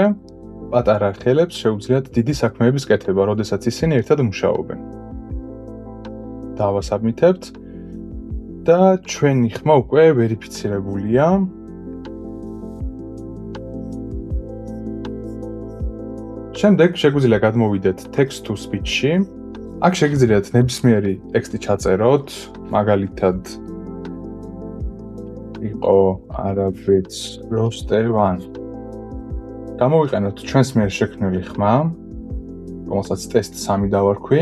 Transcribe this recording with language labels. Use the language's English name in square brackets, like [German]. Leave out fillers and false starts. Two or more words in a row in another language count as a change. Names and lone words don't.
[Georgian] პატარა ხელებს შეუძლიათ დიდი საქმეების კეთება, როდესაც ისინი ერთად მუშაობენ. დავასაბმითებთ და ჩვენი ხმა უკვე ვერიფიცირებულია. შემდეგ შეგვიძლია გადმოვიდეთ [English] text to speech- [Georgian] ში. აქ შეგიძლიათ ნებისმიერი ტექსტი ჩაწეროთ, მაგალითად იყო არაბეთს როსტევან. გამოვიყენოთ ჩვენს მიერ შექმნილი ხმა, რომელსაც test 3 დავარქვი.